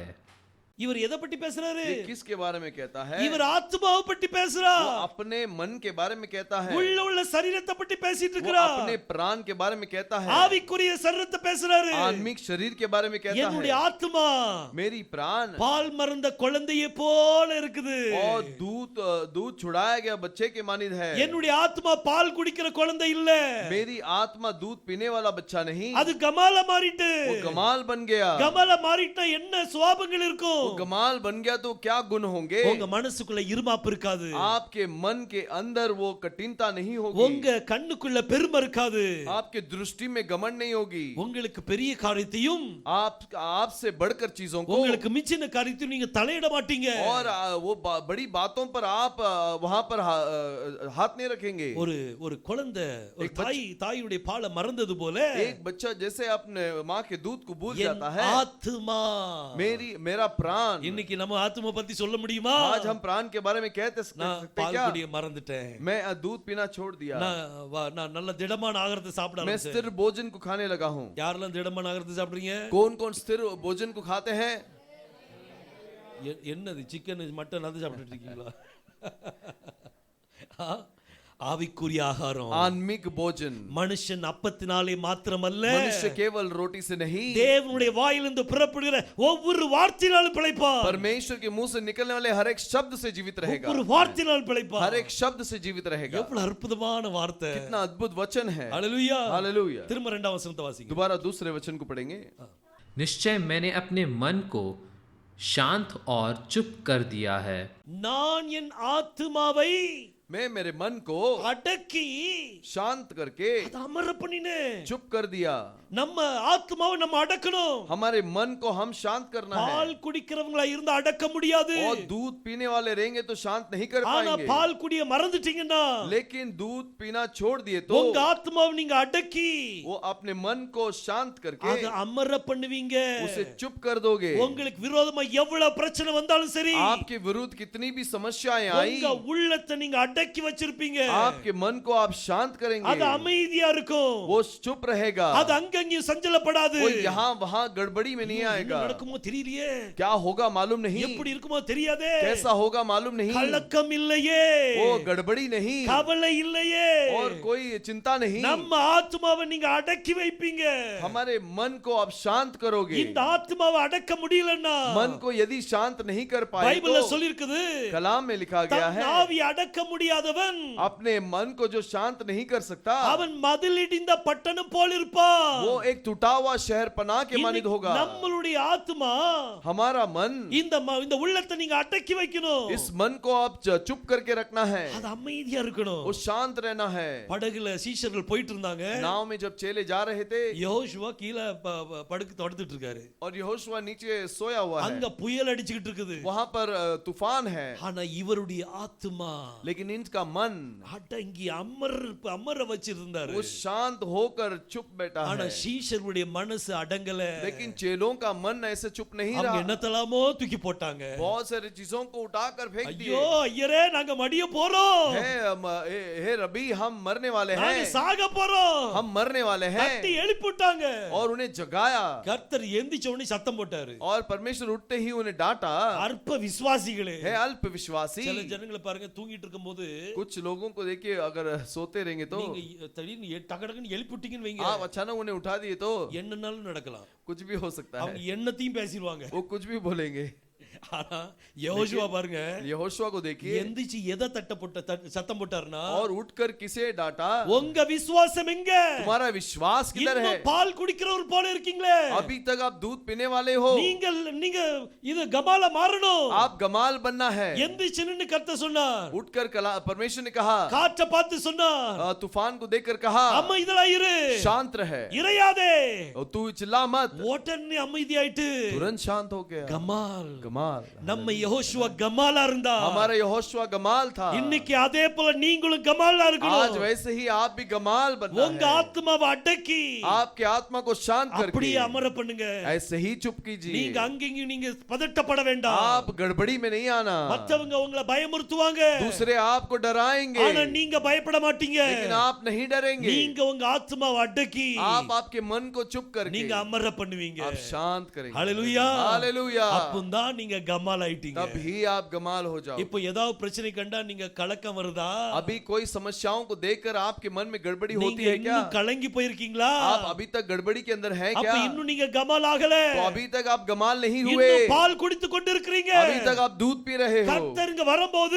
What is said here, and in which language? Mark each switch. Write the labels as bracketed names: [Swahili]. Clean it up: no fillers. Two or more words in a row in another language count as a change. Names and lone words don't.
[Tamil] இவர் எதை பத்தி பேசுறாரு? [Hindi] ये किसके बारे में कहता है? [Tamil] இவர் ஆத்மாவை பத்தி பேசுறார். [Hindi] वो अपने मन के बारे में कहता है। [Tamil] உள்ள சரீரத்தை பத்தி பேசிட்டு [Hindi] वो [Tamil] இருக்கிறார். [Hindi] अपने प्राण के बारे में कहता है। [Tamil] ஆவிக்குரிய சரீரத்தை பேசுறாரு. [Hindi] आत्मिक शरीर के बारे में कहता [Tamil] என்னுடைய [Hindi] है। [Tamil] ஆத்மா [Hindi] मेरी प्राण [Tamil] பால் மறந்த குழந்தையை போல இருக்குது. [Hindi] और दूध छुड़ाया गया बच्चे के मानिद है। [Tamil] என்னுடைய ஆத்மா பால் குடிக்கிற குழந்தை இல்ல. [Hindi] मेरी आत्मा दूध पीने वाला बच्चा नहीं। [Tamil] அது கமால மாறிட்டு. [Hindi] वो गमाल बन गया। [Tamil] கமால மாறிட்டா என்ன சுபாவங்கள் இருக்கும்? [Hindi] वो गमाल बन गया तो क्या गुण होंगे? [Tamil] உங்க மனசுக்குள்ள இருமாப்பு இருக்காது. [Hindi] आपके मन के अंदर वो कठिनता नहीं होगी। [Tamil] உங்க கண்ணுக்குள்ள பெருமை இருக்காது. [Hindi] आपके दृष्टि में घमंड नहीं होगी। [Tamil] உங்களுக்கு பெரிய காரியத்தையும் [Hindi] आपसे बढ़कर चीजों को [Tamil] உங்களுக்கு மிஞ்சின காரியத்தையும் நீங்க தலையிட மாட்டீங்க. [Hindi] और वो बड़ी बातों पर आप वहां पर हाथ नहीं रखेंगे। [Tamil] ஒரு குழந்தை ஒரு தாயுடைய பாலை மறந்தது போல [Hindi] एक बच्चा जैसे अपने माँ के दूध को भूल जाता है। [Tamil] ஆத்மா [Hindi] मेरा प्राण। [Tamil] இன்னைக்கு நம்ம ஆத்மா பத்தி சொல்ல முடியுமா? [Hindi] आज हम प्राण के बारे में कहते [Tamil] நான் [Hindi] सकते [Tamil] பால் [Hindi] क्या? [Tamil] குடிய மறந்துட்டேன். [Hindi] मैं दूध पीना छोड़ दिया। [Tamil] நான் நல்ல திடமான ஆகாரத்தை சாப்பிட [Hindi] मैं [Tamil] ஆரம்பிச்சேன். [Hindi] स्थिर भोजन को खाने लगा हूँ। [Tamil] யாரெல்லாம் திடமான ஆகாரத்தை சாப்பிடுறீங்க? [Hindi] कौन कौन स्थिर भोजन को खाते हैं? [Tamil] என்னது [English] chicken mutton [Tamil] அது சாப்பிட்டுட்டு இருக்கீங்களா? ஆவிக்குரிய ஆகாரம் [Hindi] आत्मिक भोजन। [Tamil] மனுஷன் அப்பத்தினாலே மாத்திரமல்ல, [Hindi] मनुष्य केवल रोटी से नहीं, [Tamil] தேவனுடைய வாயிலிருந்து புறப்படுகிற ஒவ்வொரு வார்த்தையினாலும் பிழைப்பார். [Hindi] परमेश्वर के मुंह से निकलने वाले हर एक शब्द से जीवित रहेगा। [Tamil] ஒவ்வொரு வார்த்தையினாலும் பிழைப்பார். [Hindi] हर एक शब्द से जीवित रहेगा। [Tamil] எவ்வளவு அற்புதமான வார்த்தை. [Hindi] कितना अद्भुत वचन है। [Tamil] ஹalleluya. [Hindi] हालेलुया। [Tamil] திரும்ப இரண்டாம் வசனத்தை வாசிங்க. [Hindi] दोबारा दूसरे वचन को पढ़ेंगे। निश्चय मैंने अपने मन को शांत और चुप कर दिया है। [Tamil] நான் என் ஆத்துமாவை [Hindi] मैं मेरे मन को [Tamil] அடக்கி [Hindi] शांत करके [Tamil] அதை அமர பண்ணினேன். [Hindi] चुप कर दिया। [Tamil] நம்ம ஆத்மாவை நம்ம அடக்கணும். [Hindi] हमारे मन को हम शांत करना [Tamil] பால் [Hindi] है। [Tamil] குடிக்கிறவங்களா இருந்தா அடக்க முடியாது. [Hindi] और दूध पीने वाले रहेंगे तो शांत नहीं कर [Tamil] ஆனா [Hindi] पाएंगे। [Tamil] பால் குடிய மறந்துட்டீங்கன்னா [Hindi] लेकिन दूध पीना छोड़ दिए तो [Tamil] உங்க ஆத்மாவை நீங்க அடக்கி [Hindi] वो अपने मन को शांत करके [Tamil] அதை அமர பண்ணுவீங்க. [Hindi] उसे चुप कर दोगे। [Tamil] உங்களுக்கு விரோதமா எவ்வளவு பிரச்சனை வந்தாலும் சரி [Hindi] आपके विरुद्ध कितनी भी समस्याएं आई, [Tamil] உங்க உள்ளத்தை நீங்க அடக்கி வச்சிருப்பீங்க. [Hindi] आपके मन को आप शांत [Tamil] அது [Hindi] करेंगे, [Tamil] அமைதியா இருக்கும். [Hindi] वो चुप रहेगा, [Tamil] அது அங்கங்கேயும் சஞ்சலப்படாது. [Hindi] वो यहाँ वहाँ गड़बड़ी में नहीं [Tamil] என்ன [Hindi] आएगा। [Tamil] நடக்குமோ தெரியலையே, [Hindi] क्या होगा मालूम नहीं, [Tamil] எப்படி இருக்குமோ தெரியாதே, [Hindi] कैसा होगा मालूम नहीं, [Tamil] கலக்கம் இல்லையே, [Hindi] वो गड़बड़ी नहीं [Tamil] கவலை இல்லையே, [Hindi] और कोई चिंता नहीं। [Tamil] நம்ம ஆத்மாவை நீங்க அடக்கி வைப்பீங்க. [Hindi] हमारे मन को आप शांत करोगे। [Tamil] இந்த ஆத்மாவை அடக்க முடியலன்னா [Hindi] मन को यदि शांत नहीं कर पाए [Tamil] பைபிள்ல [Hindi] तो [Tamil] சொல்லிருக்குது, [Hindi] कलाम में लिखा गया [Tamil] தன் [Hindi] है [Tamil] ஆவி அடக்க முடியாதவன் [Hindi] अपने मन को जो शांत नहीं कर सकता [Tamil] அவன் மதில் இடிந்த பட்டணம் போல் இருப்பான். [Hindi] वो एक टूटा हुआ शहर पना के मानित होगा। [Tamil] நம்மளுடைய ஆத்மா, [Hindi] हमारा मन, [Tamil] இந்த உள்ளத்தை நீங்க அடக்கி வைக்கணும். [Hindi] इस मन को आप चुप करके रखना है, [Tamil] அது அமைதியா இருக்கணும். [Hindi] वो शांत रहना है। [Tamil] படகுல சீஷர்கள் போயிட்டு இருந்தாங்க. [Hindi] नाव में जब चेले जा रहे थे [Tamil] யோசுவா கீழே படுக்கு தடுத்துட்டு இருக்காரு. [Hindi] और यहोशुआ नीचे सोया हुआ है, [Tamil] அங்க புயல் அடிச்சுக்கிட்டு இருக்குது. [Hindi] वहां पर तूफान है, [Tamil] ஆனா இவருடைய ஆத்மா [Hindi] लेकिन इनका मन [Tamil] அடங்கி அமர வச்சிருந்தாரு. [Hindi] वो शांत होकर चुप बैठा [Tamil] ஆனா [Hindi] है। [Tamil] சீஷருடைய மனசு அடங்கல. [Hindi] लेकिन चेलों का मन ऐसे चुप नहीं [Tamil] அவங்க [Hindi] रहा, [Tamil] என்னத்தலாமோ தூக்கி போட்டாங்க. [Hindi] बहुत सारी चीजों को उठाकर फेंक दिए। [Tamil] ஐயோ ஐயரே, நாங்க மடிய போறோம், [Hindi] हे रबी हम मरने वाले [Tamil] நாங்க [Hindi] हैं, [Tamil] சாக போறோம், [Hindi] हम मरने वाले हैं। [Tamil] தட்டி எழுப்பிட்டாங்க. [Hindi] और उन्हें जगाया [Tamil] கர்த்தர் எந்திரிச்ச உடனே சத்தம் போட்டாரு, [Hindi] और परमेश्वर उठते ही उन्हें डांटा, [Tamil] அற்ப விசுவாசிகளே. [Hindi] हे अल्प विश्वासी। [Tamil] சில ஜனங்களை பாருங்க, தூங்கிட்டு இருக்கும்போது [Hindi] कुछ लोगों को देखिए अगर सोते रहेंगे तो [Tamil] நீங்க திடீர்னு டகடகன்னு எழுப்பிட்டீங்கன்னு வைங்க, [Hindi] आप अचानक उन्हें उठा दिए तो [Tamil] என்னன்னாலும் நடக்கலாம். [Hindi] कुछ भी हो सकता [Tamil] அவங்க [Hindi] है, [Tamil] என்னத்தையும் பேசிடுவாங்க. [Hindi] वो कुछ भी बोलेंगे। [Tamil] ஆனா யோசுவா பாருங்க, [Hindi] यहोशुआ को देखिए [Tamil] எந்திரிச்சு எதை சத்தம் போட்டாருன்னா, [Hindi] और उठकर किसे डांटा, [Tamil] உங்க விசுவாசம் எங்க? [Hindi] तुम्हारा विश्वास किधर है? [Tamil] இன்னும் பால் குடிக்கிறவர் போல இருக்கீங்களே, [Hindi] अभी तक आप दूध पीने वाले हो, [Tamil] நீங்க இது கமால மாறணும். [Hindi] आप गमाल बनना है। [Tamil] எந்திரிச்சு நின்னு கர்த்தர் சொன்னார், [Hindi] उठकर परमेश्वर ने कहा, [Tamil] காற்றை பார்த்து சொன்னார், [Hindi] तूफान को देखकर कहा, [Tamil] அமைதியா இரு, [Hindi] शांत रहे, [Tamil] இறையாதே. [Hindi] तू चिल्ला मत। [Tamil] உடனே அமைதியாயிட்டு [Hindi] तुरंत शांत हो गया। [Tamil] கமால். [Hindi] गमाल, [Tamil] நம்ம யெகோஷுவா கமாலா இருந்தா, [Hindi] हमारा यहोशुआ गमाल था, [Tamil] இன்னைக்கு அதே போல நீங்களும் கமாலா [Hindi] आज [Tamil] இருக்கணும். [Hindi] वैसे ही आप भी गमाल बनना [Tamil] உங்க [Hindi] है। [Tamil] ஆத்மாவை அடக்கி [Hindi] आपके आत्मा को शांत [Tamil] அப்படியே [Hindi] करके [Tamil] அமர பண்ணுங்க. [Hindi] ऐसे ही चुप कीजिए। [Tamil] நீங்க அங்கேயும் நீங்க பதட்டப்பட வேண்டாம். [Hindi] आप गड़बड़ी में नहीं आना, [Tamil] மத்தவங்க உங்களை பயமுறுத்துவாங்க, [Hindi] दूसरे आपको डराएंगे, [Tamil] ஆனா நீங்க பயப்பட மாட்டீங்க. [Hindi] लेकिन आप नहीं डरेंगे। [Tamil] நீங்க உங்க ஆத்மாவை அடக்கி [Hindi] आप आपके मन को चुप करके [Tamil] நீங்க அமர பண்ணுவீங்க. [Hindi] आप शांत करेंगे। [Tamil] ஹalleluya, [Hindi] हालेलुया। [Tamil] அப்பதான் நீங்க கமால் ஆயிட்டீங்க. [Hindi] तभी आप गमाल हो जाओ। [Tamil] இப்போ ஏதாவது பிரச்சனை கண்டா நீங்க கலக்கம் வருதா? [Hindi] अभी कोई समस्याओं को देखकर आपके मन में गड़बड़ी होती [Tamil] நீங்க [Hindi] है क्या? [Tamil] இன்னும் கலங்கி போயிருக்கீங்களா? [Hindi] आप अभी तक गड़बड़ी के अंदर हैं [Tamil] அப்ப [Hindi] क्या? [Tamil] இன்னும் நீங்க கமால் ஆகல. [Hindi] तो अभी तक आप गमाल नहीं हुए, [Tamil] இன்னும் பால் குடித்து கொண்டிருக்கிறீங்க. [Hindi] अभी तक आप दूध पी रहे हो। [Tamil] கர்த்தர் இங்க வரும்போது